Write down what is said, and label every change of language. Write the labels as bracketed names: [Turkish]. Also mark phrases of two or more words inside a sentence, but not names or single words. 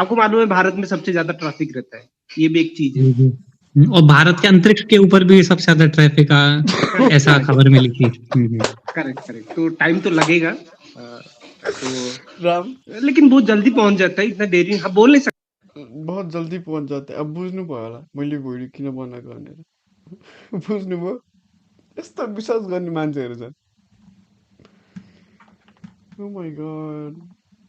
[Hindi] आपको मालूम है भारत में सबसे ज्यादा ट्रैफिक रहता है, ये भी एक चीज है। और भारत के अंतरिक्ष के ऊपर भी सबसे ज्यादा ट्रैफिक ऐसा खबर मिली थी। [English] correct correct, [Hindi] तो टाइम तो लगेगा, तो राम लेकिन बहुत जल्दी पहुंच जाता है, इतना देरी हम बोल नहीं सकते। बहुत जल्दी पहुंच जाते, [Nepali] अब बुझ्नुभयो होला मैले भिडियो किन बनाएको भनेर। बुझ्नुभयो, यस्तो विश्वास गर्ने मान्छेहरू छन्। [English] Oh my God.